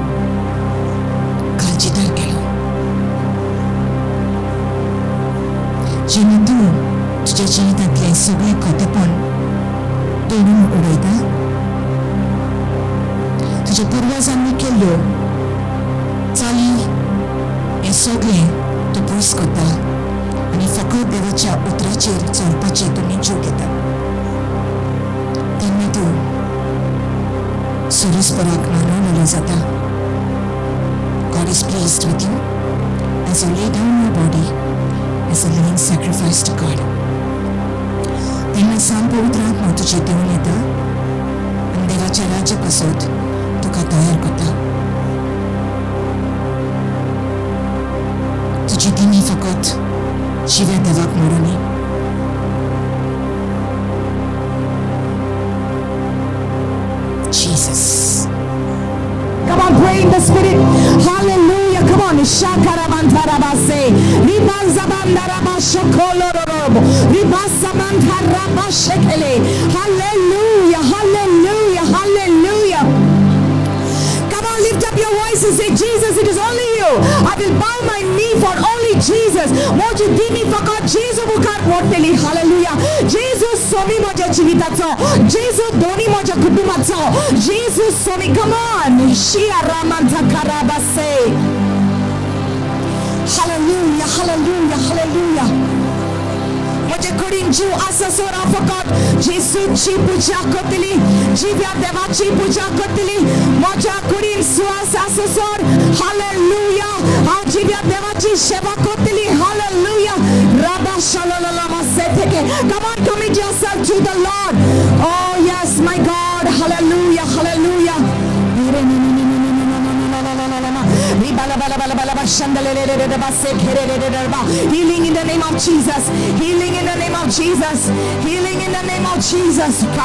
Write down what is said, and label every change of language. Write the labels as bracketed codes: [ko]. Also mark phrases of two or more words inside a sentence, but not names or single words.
[kok] जेन्ना तूं तुज्या जिवितांतले सगळे खोटेपण तोडून उडयता तुज्या पुर्वजांनी केल्ल्यो चाली हे सगळे तूं पयस करता आनी फकत देवाच्या उतराचेर चलपाची तूं निजो घेता. तेन्ना तूं सुरस्पराक मानवलेलो जाता. [en] God is pleased with you as you lay down your body as a living sacrifice to God. [kok] तेन्ना सांग पवित्र आत्मा तुजे देऊन येता आनी देवाच्या राज्या पासत तुका तयार करता. तुजी दिमी फकत जिव्या देवाक मोडुनी. [en] Jesus. Come on, pray in the Spirit. Hallelujah. Come on. Shakaramantarabase. Ribanzabandarabashokolorobo. Ribasamantarabashekele. Hallelujah. Hallelujah. Hallelujah. Come on, lift up your voice and say, Jesus, it is only you. I will bow my knee for only Jesus. [kok] Moji dimi fakat Jesus mukar morteli. [en] Hallelujah. [kok] Jesus somi moja jivitacho. Jesus doni moja kutumacho. Jesus somi. [en] Come on. Shia ramantakarabase. Hallelujah. Hallelujah. Hallelujah. [kok] Moja kurin jiv asasora fakat Jesus chi puja kotili. Jivya deva chi puja kotili. Moja kurin suas asasor. Hallelujah. How jivya deva chi sheva kotili. [en] Hallelujah. Rabba shalalala seteke. Come on, commit yourself to the Lord. Oh yes, my God. Hallelujah. Hallelujah. Healing in the name of Jesus. Healing in the name of Jesus. Healing in the name of Jesus.